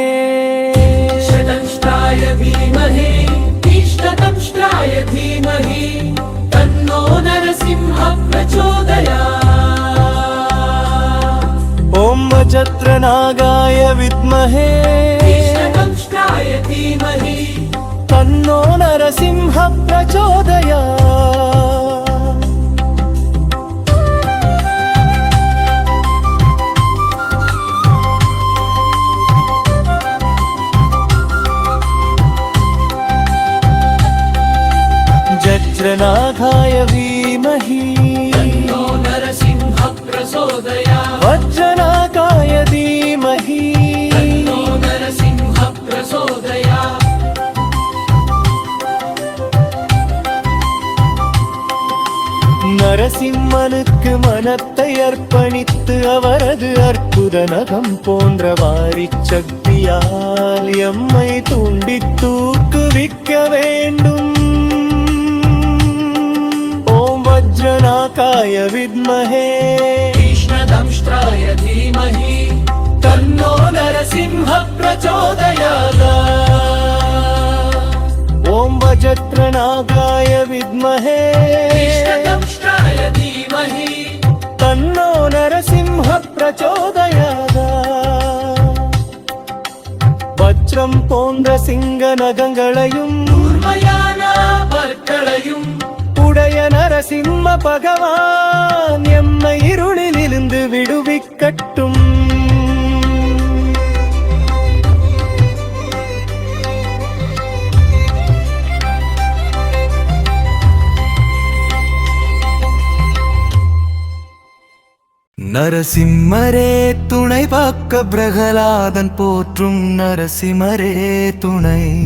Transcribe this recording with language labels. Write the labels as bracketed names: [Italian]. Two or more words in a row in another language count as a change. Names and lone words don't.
[Sanskrit] शतदंष्ट्राय धीमहि तीक्ष्णदंष्ट्राय धीमहि तन्नो नरसिंह प्रचोदयात् ओं वज्रनागाय विद्महे तीक्ष्णदंष्ट्राय धीमहि तन्नो नरसिंह प्रचोदयात् वज्रनाथाय धीमहि तन्नो नरसिंह प्रचोदयात् वज्रनाथाय धीमहि तन्नो नरसिंह प्रचोदयात् [Tamil] நரசிம்மனுக்கு மனத்தை அர்ப்பணித்து அவரது அற்புத நகம் போன்ற வாரிச் சக்தியால் எம்மை தூண்டி தூக்குவிக்க வேண்டும் [Sanskrit] ओं वज्रनागाय विद्महे तीक्ष्णदंष्ट्राय धीमहि तन्नो नरसिंह प्रचोदयात् ओम वज्रनागाय विद्महे तीक्ष्णदंष्ट्राय धीमहि तन्नो नरसिंह प्रचोदयात् [Tamil] வஜ்ரம் போன்ற சிங்க நகங்களையும் கூர்மையான பற்களையும் உடைய நரசிம்ம பகவான் எம்மை இருளிலிருந்து விடுவிக்கட்டும் நரசிம்மரே துணை பக்க பிரகலாதன் போற்றும் நரசிம்மரே துணை